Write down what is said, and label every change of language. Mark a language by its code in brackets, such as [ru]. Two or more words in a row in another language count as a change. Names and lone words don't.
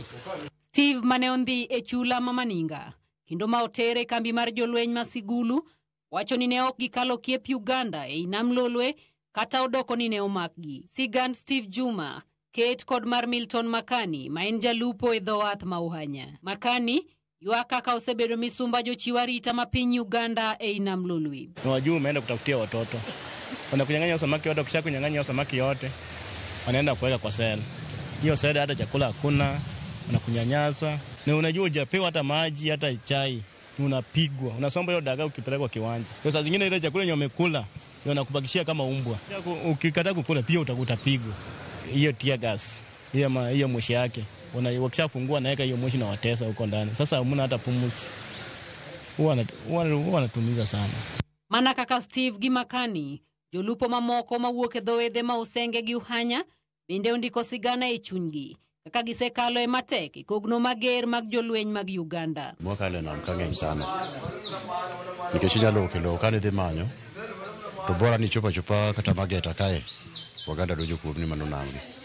[luo] Steve mane ondhi e chula mamaninga, kendo ma otere kambi mar jolweny ma Sigulu, wacho ni ne ok gikalo kiep Uganda e nam Lolwe, kata odoko ni ne omakgi. Sigand Steve Juma, Kate kod mar Milton Makani, ma en jalupo e dho wath ma Uhanya. Makani, yua kaka osebedo misumba jochiw arita ma piny Uganda e nam Lolwe. [sw] Wajua umeenda kutafutia watoto. Wanakunyang'anya samaki yote, kisha kunyang'anya samaki yote, wanaenda kuweka kwa sel. Hiyo sel hata chakula hakuna, wanakunyanyasa. Na unajua hujapewa hata maji, hata chai. Unapigwa. Unasomba hiyo dagaa ukipelekwa kiwanja. Kwa saa zingine ile chakula yenye umekula, wanakubakishia kama umbwa. Ukikataa kukula pia utapigwa. Hiyo [en] tear gas. [sw] Hiyo moshi yake. Wakishafungua naweka hiyo moshi na watesa huko ndani. Sasa hamna hata pumuzi. Huwa wanatumiza sana. [luo] Mana kaka Steve Gimakani, jolupo mamoko mawuok e dho wedhe ma Usenge gi Uhanya, bende ondiko sigana e chunygi. Kaka gisekalo e matek kogno mager mag jolweny mag Uganda. Mwakale nam kang'eny sana. Nikech inyalo kelo kane dhi manyo, to bora ni chopa kata mageta kae, Uganda dojo kurni mano namgi.